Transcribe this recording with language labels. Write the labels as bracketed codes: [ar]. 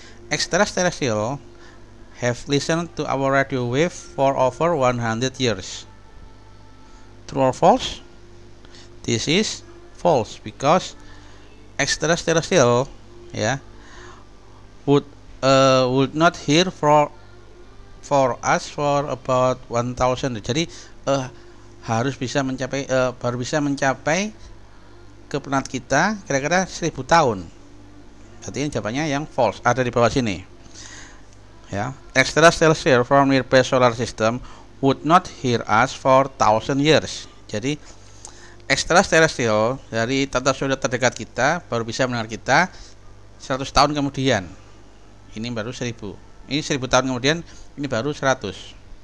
[en] Extraterrestrial have listened to our radio wave for over 100 years. True or false? This is false because extraterrestrial would not hear for us for about 1000. [id] Jadi harus bisa mencapai baru bisa mencapai ke planet kita kira-kira 1000 tahun. Berarti ini jawabannya yang false, ada di bawah sini. [en] Ya, extraterrestrial from nearby solar system would not hear us for 1000 years. [id] Jadi extraterrestrial dari tata surya terdekat kita baru bisa mendengar kita 100 tahun kemudian. Ini baru 1000. Ini 1000 tahun kemudian, ini baru 100.